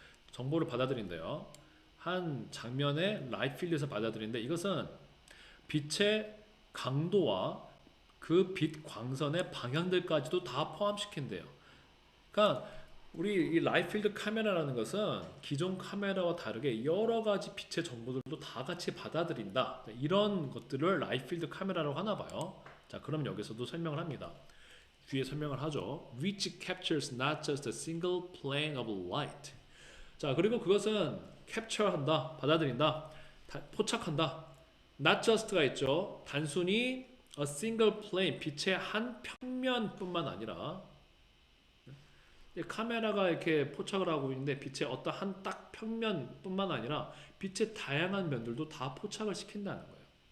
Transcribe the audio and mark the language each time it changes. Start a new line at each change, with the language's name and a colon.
Korean: 정보를 받아들인대요. 한 장면의 라이트 필드에서 받아들이는데 이것은 빛의 강도와 그 빛 광선의 방향들까지도 다 포함시킨대요. 그러니까 우리 이 라이트 필드 카메라라는 것은 기존 카메라와 다르게 여러 가지 빛의 정보들도 다 같이 받아들인다. 이런 것들을 라이트 필드 카메라라고 하나 봐요. 자, 그럼 여기서도 설명을 합니다. 뒤에 설명을 하죠.
English: Which captures not just a single plane of light.
Korean: 자, 그리고 그것은 캡처한다, 받아들인다, 포착한다. Not just가 있죠. 단순히
English: a single plane,
Korean: 빛의 한 평면뿐만 아니라 카메라가 이렇게 포착을 하고 있는데 빛의 어떤 한 딱 평면뿐만 아니라 빛의 다양한 면들도 다 포착을 시킨다는 거예요.